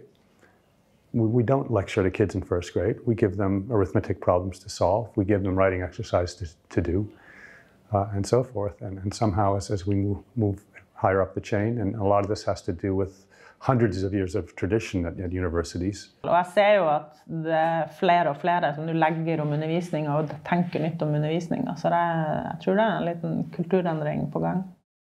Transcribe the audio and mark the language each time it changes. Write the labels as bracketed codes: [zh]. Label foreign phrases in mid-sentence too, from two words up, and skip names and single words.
[en] We don't lecture to kids in first grade. We give them arithmetic problems to solve. We give them writing exercises to do, and so forth. And somehow, as we move higher up the chain, and a lot of this has to do with hundreds of years of tradition at universities. [no] Og jeg ser jo at det flere og flere som nu legger om undervisning og tenker nytt om undervisning. Så jeg tror det en liten kulturendring på gang.